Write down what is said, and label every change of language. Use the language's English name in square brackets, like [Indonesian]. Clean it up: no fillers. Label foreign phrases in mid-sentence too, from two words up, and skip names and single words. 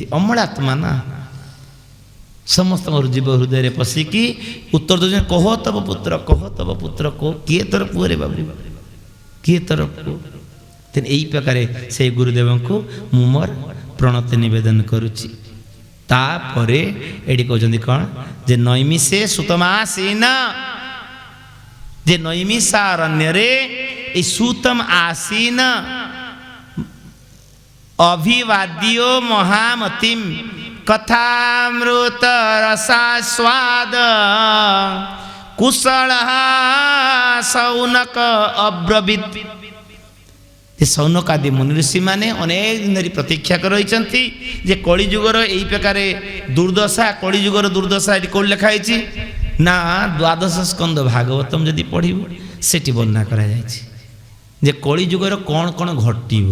[Odia] ଅମଳାତ୍ମା ନା, ସମସ୍ତଙ୍କର ଜୀବ ହୃଦୟରେ ପଶିକି ଉତ୍ତର ଦେଉଛନ୍ତି, କହ ତବ ପୁତ୍ର, କହ ତବ ପୁତ୍ର, କହ କିଏ ତୋର ପୁଅ ରେ ବାବୁ, କିଏ ତୋର ପୁଅ। ତେଣୁ ଏଇ ପ୍ରକାରେ ସେଇ ଗୁରୁଦେବଙ୍କୁ ମୁଁ ମୋର ପ୍ରଣତି ନିବେଦନ କରୁଛି। ତାପରେ ଏଠି କହୁଛନ୍ତି କ'ଣ, ଯେ ନୈମିଷେ ସୁତମାସୀନ, ଯେ ନୈମିଷାରଣ୍ୟରେ এই সুতম আসীন অভিবাদ্য মহামতিম কথামৃত রসাস্বাদ কুশল সৌনক অব্রবীত। ସୌନକାଦି ମୁନି ଋଷିମାନେ ଅନେକ ଦିନ ଧରି ପ୍ରତୀକ୍ଷା କରି ରହିଛନ୍ତି ଯେ କଳିଯୁଗର ଏହି ପ୍ରକାର ଦୁର୍ଦ୍ଦଶା, କଳିଯୁଗର ଦୁର୍ଦ୍ଦଶା ଏଠି କେଉଁଠି ଲେଖା ହେଇଛି ନା ଦ୍ୱାଦଶ ସ୍କନ୍ଧ ଭାଗବତମ୍ ଯଦି ପଢ଼ିବୁ ସେଠି ବର୍ଣ୍ଣନା କରାଯାଇଛି ଯେ କଳିଯୁଗର କ'ଣ କ'ଣ ଘଟିବ।